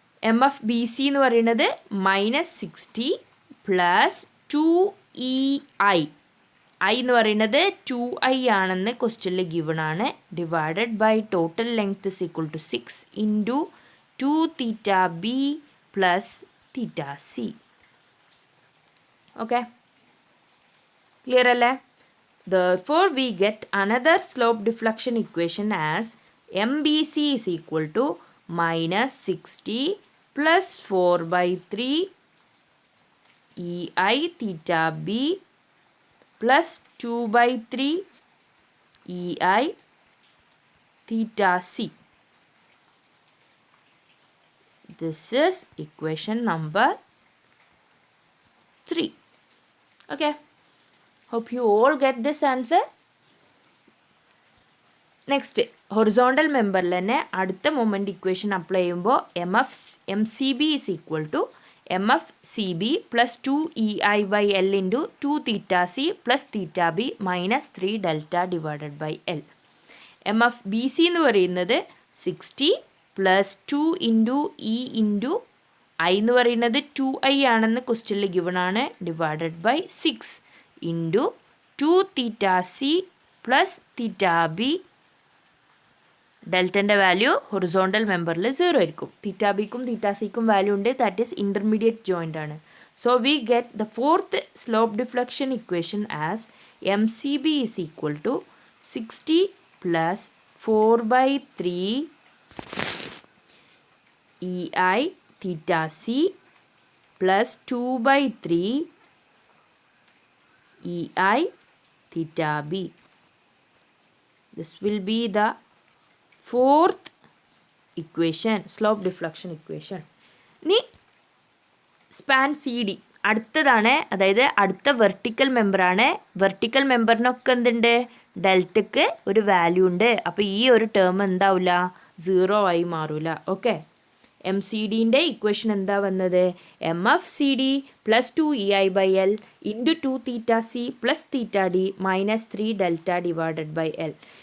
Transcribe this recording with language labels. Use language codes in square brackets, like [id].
[ml] M F B C എന്ന് പറയുന്നത് -60 plus 2EI. I എന്ന് പറയുന്നത് 2I ആണെന്ന് ക്വസ്റ്റ്യനിൽ ഗിവൺ ആണ്. [en] Divided by total length is equal to 6 into 2 theta B plus theta C. [ml] Okay, clear അല്ലേ? [en] Therefore we get another slope deflection equation as MBC is equal to -60 plus 4/3 EI theta B plus 2/3 EI theta C. This is equation number 3. Okay. Hope you all get this answer. Next horizontal മെമ്പറിൽ [ml] തന്നെ അടുത്ത [en] moment equation apply [ml] ചെയ്യുമ്പോൾ [en] MCB is equal to MFCB plus 2EI/L into 2 theta C plus theta B minus 3 delta divided by L. [ml] MFBC എന്ന് പറയുന്നത് 60 plus 2 into E into I എന്ന് പറയുന്നത് 2I ആണെന്ന് ക്വസ്റ്റ്യനിൽ given ആണ്. [en] Divided by 6 into 2 theta C plus theta B. [ml] ഡെൽറ്റൻ്റെ value horizontal മെമ്പറിൽ 0 ആയിരിക്കും. തീറ്റ ബിക്കും തീറ്റ സിക്കും value ഉണ്ട്. [en] That is intermediate joint ആണ്. So we get the fourth slope deflection equation as MCB is equal to 60 plus 4/3 EI theta C plus 2/3 EI theta B. This will be the fourth equation, slope deflection equation. [ml] ഇനി span CD അടുത്തതാണ്, അതായത് അടുത്ത vertical മെമ്പറാണ്. Vertical മെമ്പറിനൊക്കെ എന്തുണ്ട്? ഡെൽറ്റക്ക് ഒരു value ഉണ്ട്. അപ്പോൾ ഈ ഒരു ടേം എന്താവില്ല? 0 ആയി മാറൂല. [en] okay, MCDൻ്റെ equation [ml] എന്താ വന്നത്? [en] MFCD plus 2EI/L into 2 theta C plus theta D minus 3 delta divided by L.